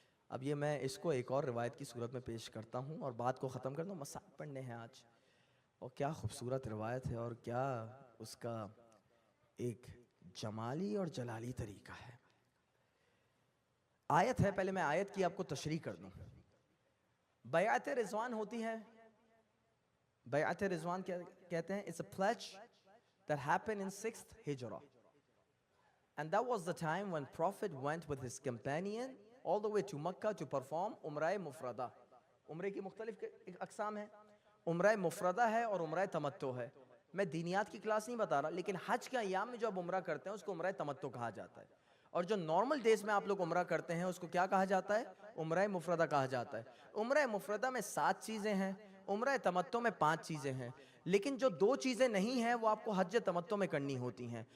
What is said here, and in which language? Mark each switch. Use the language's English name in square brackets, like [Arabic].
[Urdu] اب یہ میں اس کو ایک اور روایت کی صورت میں پیش کرتا ہوں اور بات کو ختم کرتا ہوں. مسائل پڑھنے ہیں آج, اور کیا خوبصورت روایت ہے, اور کیا اس کا ایک جمالی اور جلالی طریقہ ہے. آیت ہے, پہلے میں آیت کی آپ کو تشریح کر دوں. بیعت رضوان ہوتی ہے. بیعت رضوان کیا کہتے ہیں, [English] it's a pledge that happened in 6th Hijrah, and that was the time when Prophet went with his companion all the way to Makkah to perform عمرہ مفردہ. [Urdu] عمرے کی مختلف اقسام ہیں, عمرہ مفردہ ہے اور عمرہ تمتع ہے. میں دینیات کی کلاس نہیں بتا رہا, لیکن حج کے ایام میں جو آپ عمرہ کرتے ہیں اس کو عمرہ تمتع کہا جاتا ہے, اور جو نارمل ڈیز میں آپ لوگ عمرہ کرتے ہیں اس کو کیا کہا جاتا ہے, عمرہ مفردہ کہا جاتا ہے. عمرہ مفردہ میں 7 چیزیں ہیں, عمرہ تمتع میں 5 چیزیں ہیں, لیکن جو 2 چیزیں نہیں ہیں وہ آپ کو حج تمتع میں کرنی ہوتی ہیں.